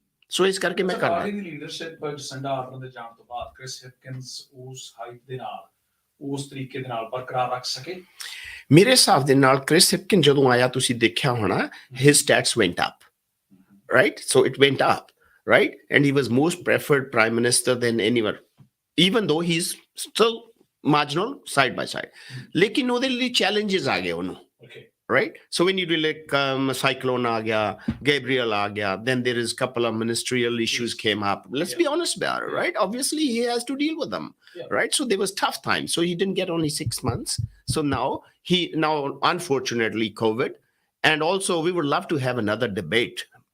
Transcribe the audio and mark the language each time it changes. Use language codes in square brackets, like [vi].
[pa] ਸੋ ਇਸ ਕਰਕੇ ਮੈਂ ਕਰਦਾ। ਪਾਰਟੀ ਦੀ ਲੀਡਰਸ਼ਿਪ ਸੰਡਾ ਆਰਡਰ ਦੇ ਜਾਣ ਤੋਂ ਬਾਅਦ ਕ੍ਰਿਸ ਹਿਪਕਿੰਸ ਉਸ ਹਾਈਟ ਦੇ ਨਾਲ, ਉਸ ਤਰੀਕੇ ਦੇ ਨਾਲ ਬਰਕਰਾਰ ਰੱਖ ਸਕੇ? ਮੇਰੇ ਹਿਸਾਬ ਦੇ ਨਾਲ ਕ੍ਰਿਸ ਹਿਪਕਿਨ ਜਦੋਂ ਆਇਆ, ਤੁਸੀਂ ਦੇਖਿਆ ਹੋਣਾ, [en] his stats went up, right? So it went up, right? And he was most preferred prime minister than anyone, even though he's still marginal side by side. [pa] लेकिन ਉਹਦੇ ਲਈ challenges आ गए ਉਹਨੂੰ, right? [en] So when you do like cyclone [hi] aa gaya, Gabriel aa gaya, [en] then there is couple of ministerial issues came up. Let's be honest about it, right? Obviously he has to deal with them, right? So there was tough times. So he didn't get only 6 months. So now unfortunately COVID, and also we would love to have another debate.